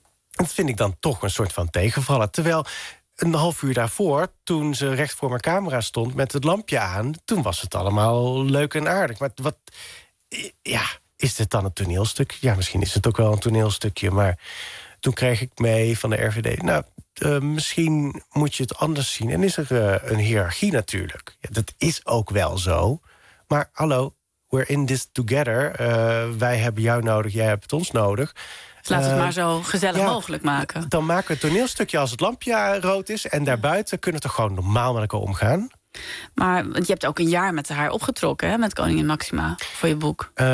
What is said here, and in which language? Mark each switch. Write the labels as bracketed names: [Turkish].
[Dutch] Dat vind ik dan toch een soort van tegenvallen. Terwijl een half uur daarvoor, toen ze recht voor mijn camera stond met het lampje aan, toen was het allemaal leuk en aardig. Maar wat, ja, is dit dan een toneelstuk? Ja, misschien is het ook wel een toneelstukje. Maar toen kreeg ik mee van de RVD, misschien moet je het anders zien. En is er een hiërarchie natuurlijk. Ja, dat is ook wel zo. Maar hallo, [English] we're in this together. [Dutch] Wij hebben jou nodig, jij hebt ons nodig. Dus laat het maar zo gezellig mogelijk maken. Dan maken we het toneelstukje als het lampje rood is. En daarbuiten kunnen we toch gewoon normaal met elkaar omgaan. Maar je hebt ook een jaar met haar opgetrokken, hè, met Koningin Maxima, voor je boek.